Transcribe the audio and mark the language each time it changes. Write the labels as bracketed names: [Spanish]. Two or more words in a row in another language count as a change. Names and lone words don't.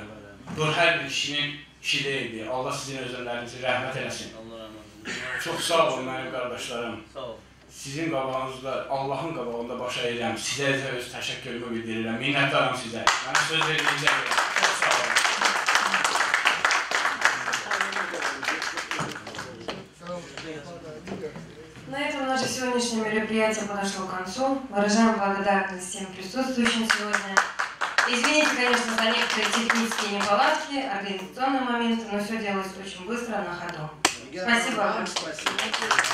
[Azerbaijani] Bu hər bir kişinin işi deyildi. Allah sizin özünlərinizi rəhmət eləsin. Çox sağ olun mənim qardaşlarım. Sizin qabağınızda, Allahın qabağında baş əyirəm. Sizə öz təşəkkürümü bildirirəm. Minnətdaram sizə. Mənə söz verdiyinizə görə. Çox sağ olun. [Russian] На этом наше сегодняшнее мероприятие подошло к концу. Выражаем благодарность всем присутствующим сегодня. Извините, конечно, за некоторые технические неполадки, организационные моменты, но все делалось очень быстро, на ходу.